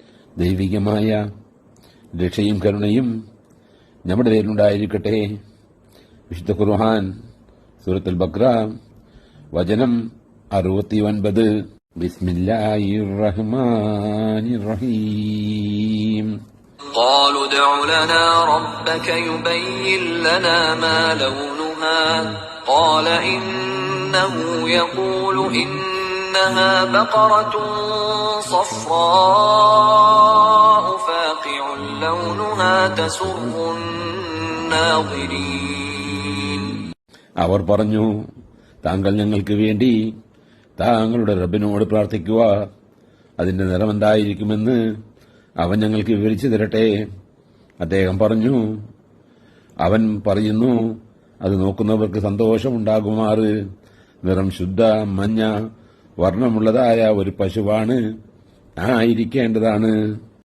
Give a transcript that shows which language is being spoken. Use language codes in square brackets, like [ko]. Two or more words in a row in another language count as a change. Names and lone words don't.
[ml] ദൈവികമായ രക്ഷയും കരുണയും നമ്മുടെ പേരിലുണ്ടായിരിക്കട്ടെ. വിശുദ്ധ ഖുർആൻ സൂറത്തുൽ ബഖറ വചനം 69. [ar] بسم الله الرحمن الرحيم. قالوا ادع لنا ربك يبين لنا ما لونها قال إنه يقول إنها بقرة صفراء فاقع لونها تسر الناظرين. [ml] അവർ പറഞ്ഞു, താങ്കൾ ഞങ്ങൾക്ക് വേണ്ടി താങ്കളുടെ റബ്ബിനോട് പ്രാർത്ഥിക്കുക, അതിന്റെ നിറമെന്തായിരിക്കുമെന്ന് അവൻ ഞങ്ങൾക്ക് വിവരിച്ചു തരട്ടെ. അദ്ദേഹം പറഞ്ഞു, അവൻ പറയുന്നു, അത് നോക്കുന്നവർക്ക് സന്തോഷമുണ്ടാകുമാറ് നിറം ശുദ്ധ മഞ്ഞ വർണ്ണമുള്ളതായ ഒരു പശുവാണ് ആയിരിക്കേണ്ടതാണ്.